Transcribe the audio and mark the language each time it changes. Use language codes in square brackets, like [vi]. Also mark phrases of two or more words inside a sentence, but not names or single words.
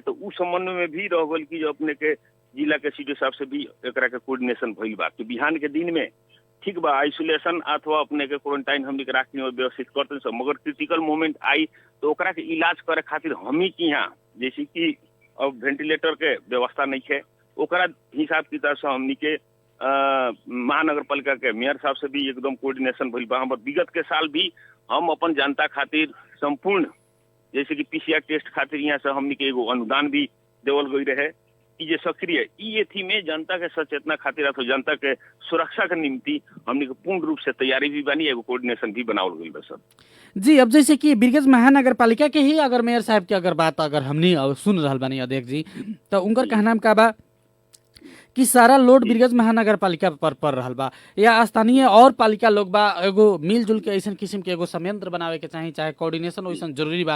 [bho] तो उस संबंध में भी रह गल कि जो अपने के जिला के सीडीओ साहब से भी एकरा के कोऑर्डिनेशन भइल बा कि बिहान के दिन में ठीक बा आइसोलेशन अथवा अपने के क्वारंटाइन हमनी के राखने में व्यवस्थित करते सब, मगर क्रिटिकल मोमेंट आई तो ओकरा के इलाज करे खातिर हमनी के यहाँ जैसे कि अब वेंटिलेटर के व्यवस्था नहीं है, ओकरा हिसाब किताब से हमनी के महानगर पालिका के मेयर साहब से भी एकदम कोऑर्डिनेशन भइल बा। हमर विगत के साल भी हम अपन जनता खातिर संपूर्ण जैसे कि पीसीआर टेस्ट खातिर यहाँ से हमनी के एगो अनुदान भी देवल गई रहे कि जे सक्रिय ई एथी में जनता के सचेतना खातिर अथवा जनता के सुरक्षा के निम्ति हमनी के पूर्ण रूप से तैयारी भी बनी, एगो कोऑर्डिनेशन भी बनावल गई बा सर जी। अब जैसे कि बिरगज महानगर पालिका के ही अगर मेयर साहब की अगर बात अगर हमनी सुन रहा बानी अध्यक्ष जी, तो उनकर कहना का बा कि सारा लोड बिरगज महानगर पालिका पर पड़ रहा बा, या स्थानीय और पालिका लोग बा एगो मिलजुल के ऐसा किस्म के एगो संयंत्र बनावे के चाही, चाहे कोऑर्डिनेशन वैसन जरूरी बा।